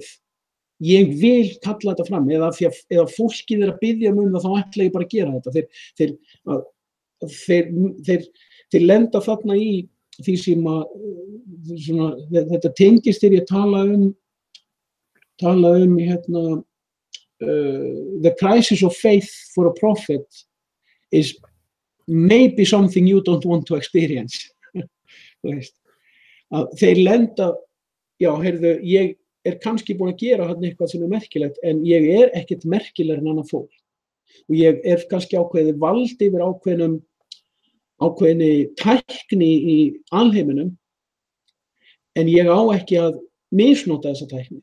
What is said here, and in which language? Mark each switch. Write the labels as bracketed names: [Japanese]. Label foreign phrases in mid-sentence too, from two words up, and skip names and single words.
[Icelandic] Ég vil kalla þetta fram eða fólkið að biðja það þá ætla ég bara að gera þetta. Þeir lenda þarna í því sem að þetta tengist þegar ég tala um [English] the crisis of faith for a prophet is maybe something you don't want to experience. [Icelandic] Þú veist, að þeir lenda, já, heyrðu, ég kannski búin að gera hann eitthvað sem merkilegt, en ég ekkert merkilegur en annað fólk. Og ég kannski ákveðið vald yfir ákveðinni tækni í alheiminum, en ég á ekki að misnota þessa tækni.